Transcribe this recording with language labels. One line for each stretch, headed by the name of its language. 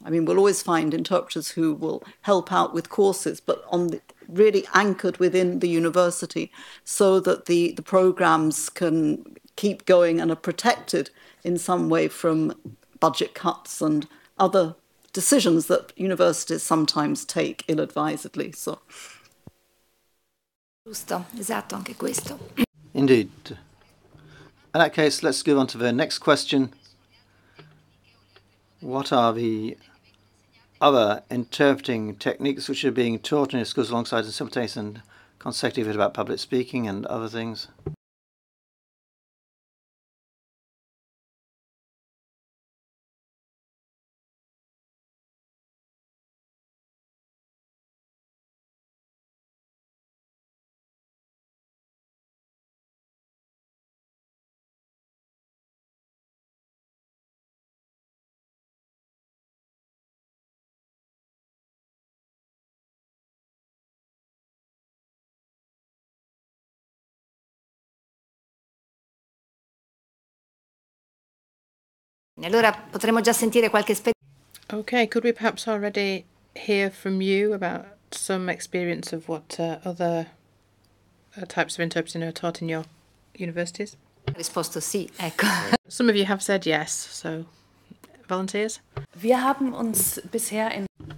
English: I mean, we'll always find interpreters who will help out with courses, but really anchored within the university so that the programs can keep going and are protected in some way from budget cuts and other decisions that universities sometimes take ill-advisedly. So.
Italian: Giusto, esatto, anche questo.
English: Indeed. In that case, let's go on to the next question. What are the other interpreting techniques which are being taught in your schools alongside the simultaneous and consecutive about public speaking and other things?
Italian: Allora potremmo già sentire qualche esperienza.
English: Okay, could we perhaps already hear from you about some experience of what other types of interpreting are taught in your universities?
Italian: Risposto sì, ecco.
English: Some of you have said yes, so volunteers?
German: Wir haben uns bisher